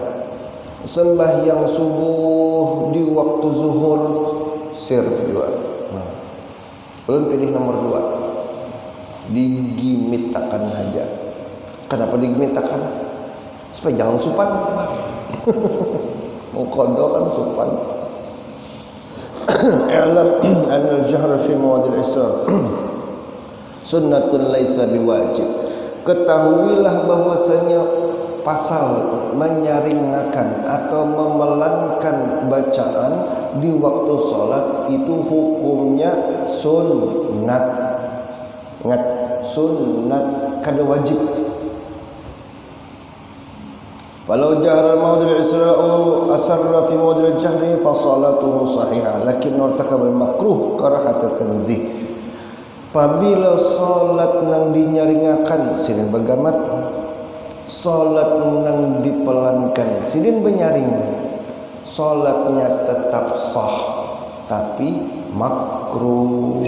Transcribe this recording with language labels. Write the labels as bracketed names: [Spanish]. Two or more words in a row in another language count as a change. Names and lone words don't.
[Banjar] Sembahyang subuh di waktu zuhur sir juga. Belum pilih nomor 2, digimitakan aja. Kenapa digimitakan? Supaya jangan supan. Mau qada kan supan. [Arabic] اعلم أن الجهر في مواضع الإسرار سنة ليس بواجب. [Banjar] Ketahuilah bahwasanya pasal menyaringakan atau memelankan bacaan di waktu sholat itu hukumnya sunnat. Ingat, sunnat, kada wajib. [Arabic] ولو جهر موضع الإسرار أسر في موضع الجهر فصلاته صحيحة لكن ارتكب مكروه كراهة تنزيه. [Banjar] Apabila salat nang dinyaringakan silin bagamat, salat nang dipelankan silin benyaring, salatnya tetap sah tapi makruh.